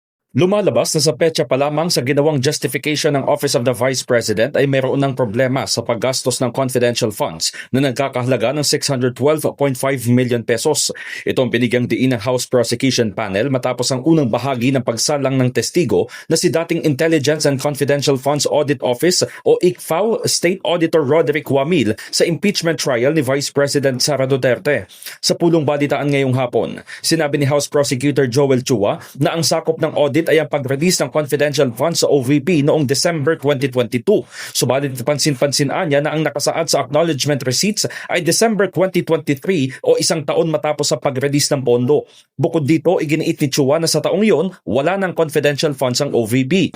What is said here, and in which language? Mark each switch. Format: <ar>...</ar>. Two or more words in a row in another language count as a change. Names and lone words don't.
<tl>Lumalabas na sa petsa pa lamang sa ginawang justification ng Office of the Vice President ay mayroon ng problema sa paggastos ng</tl> <en>confidential funds</en> <tl>na nagkakahalaga ng 612.5 million pesos. Ito ang binigyang diin ng House Prosecution Panel matapos ang unang bahagi ng pagsalang ng testigo na si dating Intelligence and Confidential Funds Audit Office o ICFAO State Auditor Roderick Wamil sa</tl> <en>impeachment trial</en> <tl>ni Vice President Sara Duterte. Sa pulong balitaan ngayong hapon, sinabi ni House Prosecutor Joel Chua na ang sakop ng audit ay ang pag-release ng</tl> <en>confidential funds</en> <tl>sa OVP noong December 2022. Subalit pansin-pansin niya na ang nakasaad sa</tl> <en>acknowledgement receipts</en> <tl>ay December 2023 o isang taon matapos sa pag-release ng pondo. Bukod dito, iginiit ni Chua na sa taong iyon, wala ng</tl> <en>confidential funds</en> <tl>ang OVP.</tl>